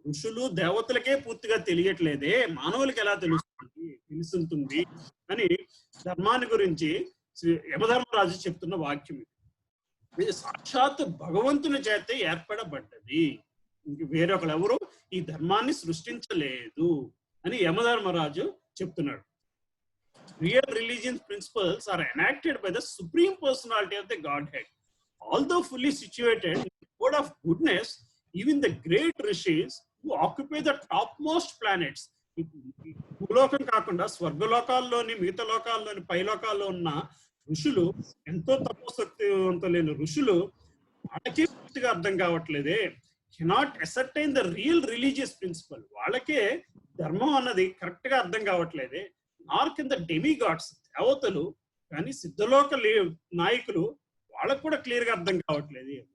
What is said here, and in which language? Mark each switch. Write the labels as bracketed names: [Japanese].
[Telugu] ఋషులు దేవతలకే పూర్తిగా తెలియట్లేదే, మానవులకి ఎలా తెలుసుంటుంది అని ధర్మాన్ని గురించి యమధర్మరాజు చెప్తున్న వాక్యం ఇది. సాక్షాత్ భగవంతుని చేత ఏర్పడబడ్డది, ఇంక వేరొకరు ఎవరు ఈ ధర్మాన్ని సృష్టించలేదు అని యమధర్మరాజు చెప్తున్నాడు. [English] Real religious principles are enacted by the supreme personality of the Godhead. Although fully situated in the code of goodness, even the great rishis who occupy the topmost planets, [Telugu] భూలోకం కాకుండా స్వర్గలోకాల్లోని, మిగతా లోకాల్లోని, పైలోకాల్లో ఉన్న ఋషులు ఎంతో తపోశక్తివంతులైన ఋషులు వాళ్ళకే పూర్తిగా అర్థం కావట్లేదే. [English] Cannot ascertain the real religious principle. [Telugu] వాళ్ళకే ధర్మం అన్నది కరెక్ట్ గా అర్థం కావట్లేదే. నార్ కింద డెమిగాడ్స్ దేవతలు కానీ సిద్ధలోక నాయకులు వాళ్ళకు కూడా క్లియర్ గా అర్థం కావట్లేదు.